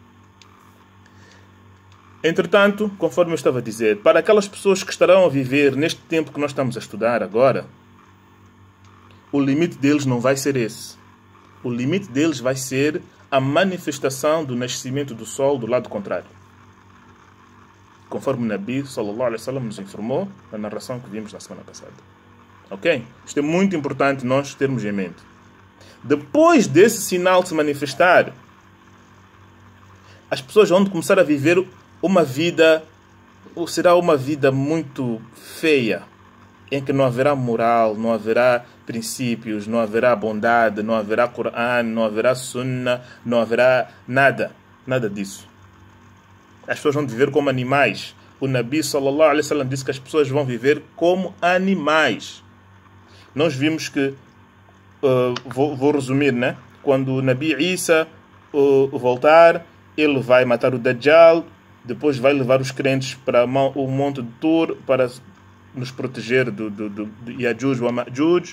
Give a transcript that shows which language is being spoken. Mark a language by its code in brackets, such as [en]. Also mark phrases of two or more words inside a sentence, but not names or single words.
[pt] Entretanto, conforme eu estava a dizer, para aquelas pessoas que estarão a viver neste tempo que nós estamos a estudar agora, o limite deles não vai ser esse. O limite deles vai ser a manifestação do nascimento do sol do lado contrário. Conforme o Nabi [ar] صلى الله عليه وسلم [pt] nos informou na narração que vimos na semana passada. Ok? Isto é muito importante nós termos em mente. Depois desse sinal se manifestar, as pessoas vão começar a viver uma vida, ou será uma vida muito feia, em que não haverá moral, não haverá princípios, não haverá bondade, não haverá Coran, não haverá Sunnah, não haverá nada, nada disso. As pessoas vão viver como animais. O Nabi [ar] صلى الله عليه وسلم [pt] disse que as pessoas vão viver como animais. Nós vimos que, vou resumir, né? Quando o Nabi Isa voltar, ele vai matar o Dajjal, depois vai levar os crentes para o monte de Tur para nos proteger do Yajuj e Ma'juj.